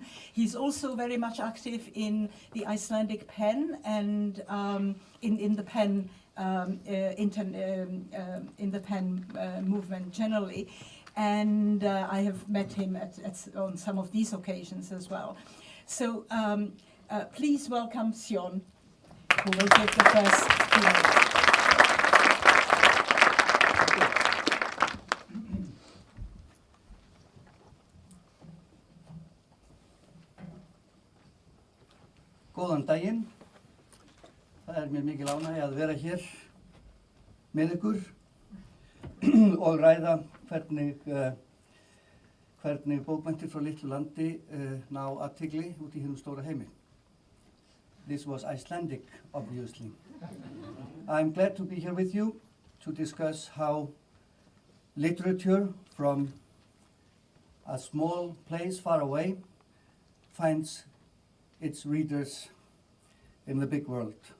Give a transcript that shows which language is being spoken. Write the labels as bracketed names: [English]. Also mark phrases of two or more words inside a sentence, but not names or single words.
[English] He's also very much active in the Icelandic pen and in the pen in the pen movement generally, and I have met him on some of these occasions as well. So please welcome Sjøn, who will give the first keynote. [Icelandic] Góðan daginn. Það mér mikil ánægja að vera hér með ykkur og ræða hvernig bókmenntir frá litlu landi ná athygli út í hinum stóra heimi. [English] This was Icelandic, obviously. I'm glad to be here with you to discuss how literature from a small place far away finds its readers in the big world.